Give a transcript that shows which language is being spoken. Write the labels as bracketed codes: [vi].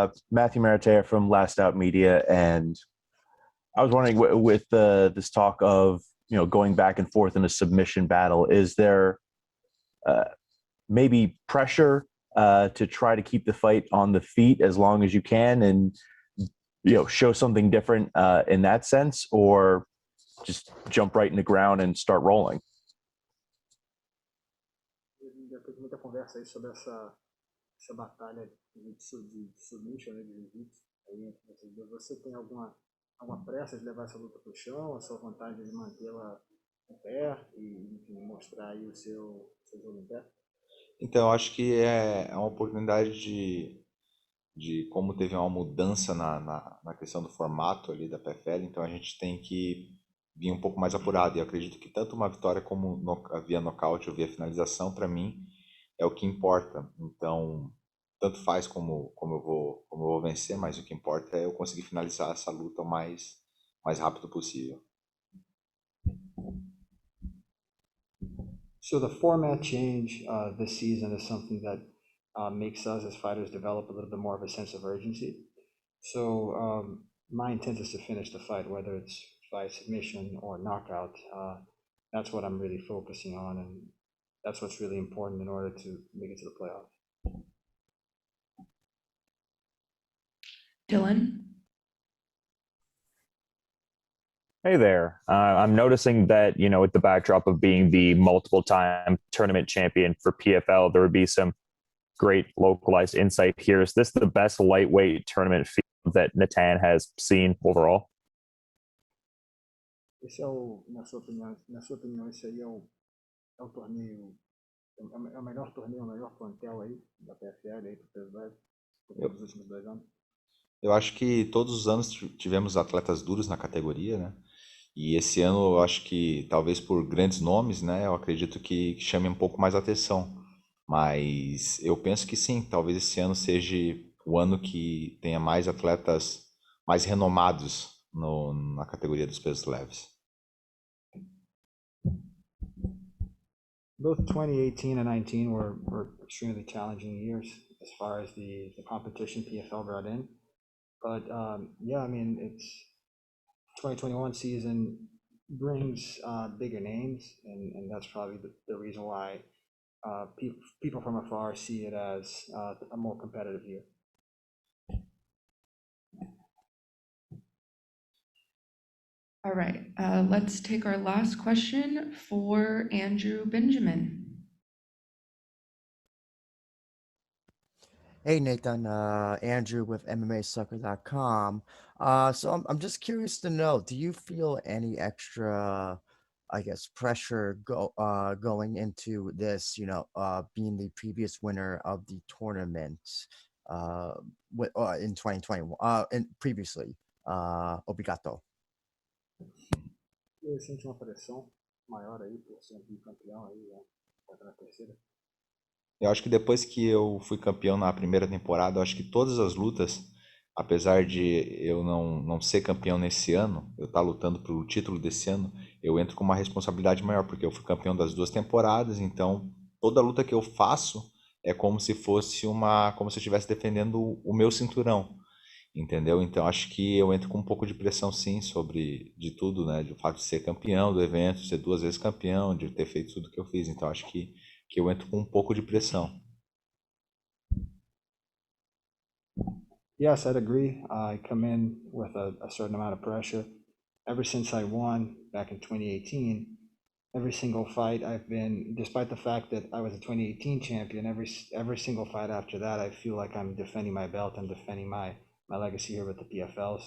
[en] Matthew Maratea from Last Out Media, and I was wondering, with this talk of going back and forth in a submission battle, is there maybe pressure to try to keep the fight on the feet as long as you can, and show something different in that sense, or just jump right in the ground and start rolling? [pt] Já teve muita conversa aí sobre essa batalha de submission, né, de jiu-jitsu. Aí você tem alguma pressa de levar essa luta para o chão, a sua vontade de mantê-la em pé e, enfim, mostrar aí o seu jogo em pé? Então, eu acho que é uma oportunidade de como teve uma mudança na questão do formato ali da PFL, então a gente tem que vir um pouco mais apurado, e eu acredito que tanto uma vitória como via nocaute ou via finalização, para mim, é o que importa. Então, tanto faz como eu vou vencer, mas o que importa é eu conseguir finalizar essa luta o mais rápido possível. [en] So the format change this season is something that makes us as fighters develop a little bit more of a sense of urgency. So my intent is to finish the fight, whether it's by submission or knockout. That's what I'm really focusing on, and that's what's really important in order to make it to the playoffs. Dylan? Hey there. I'm noticing that, with the backdrop of being the multiple time tournament champion for PFL, there would be some great localized insight here. Is this the best lightweight tournament field that Natan has seen overall? [pt] Esse na sua opinião, esse aí é o torneio, é o melhor torneio, o melhor plantel aí da PFL aí pro peso leve dos últimos 2 anos? Eu acho que todos os anos tivemos atletas duros na categoria, né? E esse ano eu acho que talvez por grandes nomes, né? Eu acredito que chame um pouco mais atenção. Mas eu penso que sim, talvez esse ano seja o ano que tenha mais atletas mais renomados na categoria dos pesos leves. [en] Both 2018 and 19 were extremely challenging years as far as the competition PFL brought in. But yeah, I mean, it's 2021 season brings bigger names, and that's probably the reason why people from afar see it as a more competitive year. All right, let's take our last question for Andrew Benjamin. Hey Nathan, Andrew with MMAsucker.com. So I'm just curious to know, do you feel any extra, I guess, pressure going into this, being the previous winner of the tournament in 2021, and previously, obrigado. [pt] Eu senti uma pressão maior aí por ser campeão aí, na terceira. Eu acho que depois que eu fui campeão na primeira temporada, eu acho que todas as lutas, apesar de eu não ser campeão nesse ano, eu estar lutando pelo título desse ano, eu entro com uma responsabilidade maior, porque eu fui campeão das 2 temporadas, então toda luta que eu faço é como se fosse como se eu estivesse defendendo o meu cinturão, entendeu? Então acho que eu entro com um pouco de pressão sim de tudo, né? Do fato de ser campeão do evento, ser 2 vezes campeão, de ter feito tudo que eu fiz, então acho que eu entro com um pouco de pressão. [en] Yes, I'd agree. I come in with a certain amount of pressure. Ever since I won back in 2018, every single fight I've been, despite the fact that I was a 2018 champion, every single fight after that, I feel like I'm defending my belt, I'm defending my legacy here with the PFL.